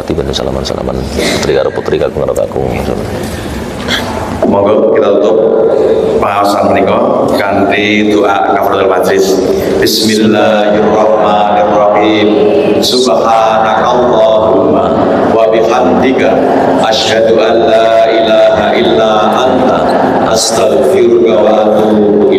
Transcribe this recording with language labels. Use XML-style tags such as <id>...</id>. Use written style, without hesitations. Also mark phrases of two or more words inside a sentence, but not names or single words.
<jv>salaman-salaman putri karo putri kakung karo kakung. Monggo kita tutup pengawasan menika kanthi doa</jv> <ar>كفارة المجلس. بسم الله الرحمن الرحيم سبحانك اللهم وبحمدك أشهد أن لا إله إلا أنت أستغفرك وأتوب</ar>